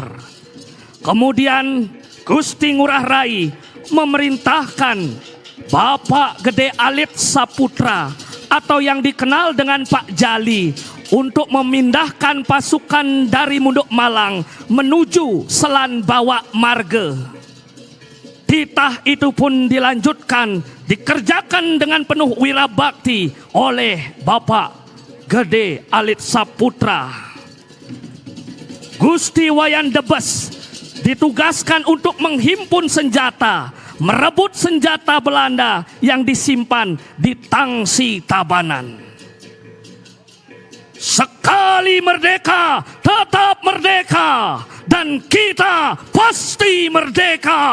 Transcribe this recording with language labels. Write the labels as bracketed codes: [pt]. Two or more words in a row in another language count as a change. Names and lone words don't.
[id] Kemudian Gusti Ngurah Rai memerintahkan Bapak Gede Alit Saputra atau yang dikenal dengan Pak Jali untuk memindahkan pasukan dari Munduk Malang menuju Selan Bawak Marge. Titah itu pun dilanjutkan, dikerjakan dengan penuh wirabakti oleh Bapak Gede Alit Saputra. Gusti Wayan Debes ditugaskan untuk menghimpun senjata, merebut senjata Belanda yang disimpan di Tangsi Tabanan. Sekali merdeka, tetap merdeka. Dan kita pasti merdeka.